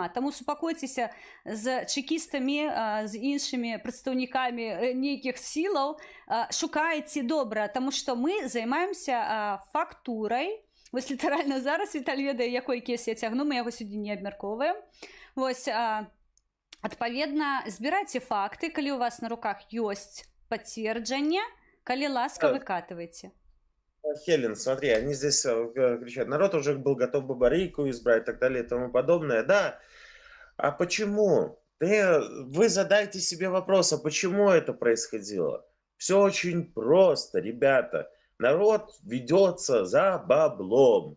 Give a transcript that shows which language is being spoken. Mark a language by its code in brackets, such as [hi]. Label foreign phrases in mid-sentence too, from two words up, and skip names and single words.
[be] Таму супакойцеся з чекістамі, з іншымі прадстаўнікамі нейкіх сілаў, шукайце добра, таму што мы займаемся фактурай. Вось літаральна зараз Віталь ведае, якой кейс я цягну, мы яго сьогодні не абмяркоўваем. Вось, адпаведна, збірайце факты, калі у вас на руках ёсць пацверджанне, калі ласка, выкатывайце. [ru] Хелен, смотри, они здесь кричат, народ уже был готов Бабарику избрать и так далее и тому подобное. Да, а почему? Вы задайте себе вопрос, а почему это происходило? Все очень просто, ребята. Народ ведется за баблом.